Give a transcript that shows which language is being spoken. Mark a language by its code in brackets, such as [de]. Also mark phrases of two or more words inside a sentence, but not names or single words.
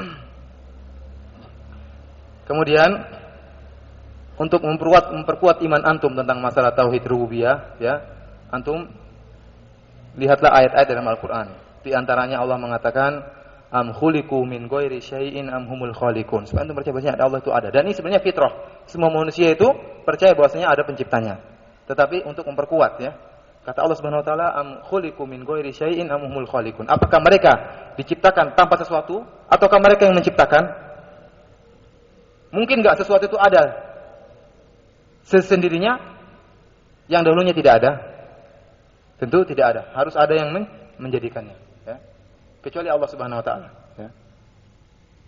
[id] Kemudian untuk memperkuat iman antum tentang masalah tauhid rububiyah, ya, antum lihatlah ayat-ayat dalam Al-Qur'an. Di antaranya Allah mengatakan, [ar] أم خلقوا من غير شيء أم هم الخالقون. [id] Supaya antum percaya bahwasanya Allah itu ada. Dan ini sebenarnya fitrah. Semua manusia itu percaya bahwasanya ada penciptanya. Tetapi untuk memperkuat, ya, kata Allah [ar] سبحانه وتعالى, أم خلقوا من غير شيء أم هم الخالقون. [id] Apakah mereka diciptakan tanpa sesuatu ataukah mereka yang menciptakan? Mungkin enggak sesuatu itu ada sesendirinya yang dahulunya tidak ada? Tentu tidak ada. Harus ada yang menjadikannya, ya. Kecuali Allah [ar] سبحانه وتعالى, [id] ya.